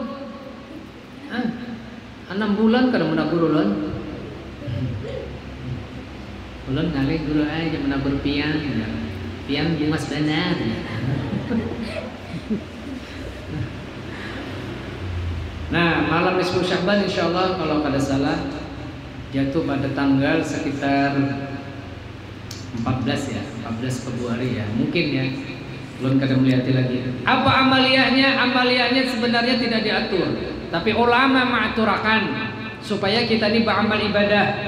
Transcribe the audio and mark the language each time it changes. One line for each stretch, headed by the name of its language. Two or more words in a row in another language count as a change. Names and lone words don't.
Banjar: 6 bulan kada menabur ulun. Ulun ngalih dulu aja menabur pian. Pian Dimas benar.
Indonesian: Nah, malam nisfu Sya'ban insyaallah kalau kada salah jatuh pada tanggal sekitar 14 ya, 14 Februari ya, mungkin ya.
Banjar: Belum kada melihat lagi.
Indonesian: Apa amaliyahnya? Amaliyahnya sebenarnya tidak diatur, tapi ulama mengaturakan supaya kita ini beramal ibadah.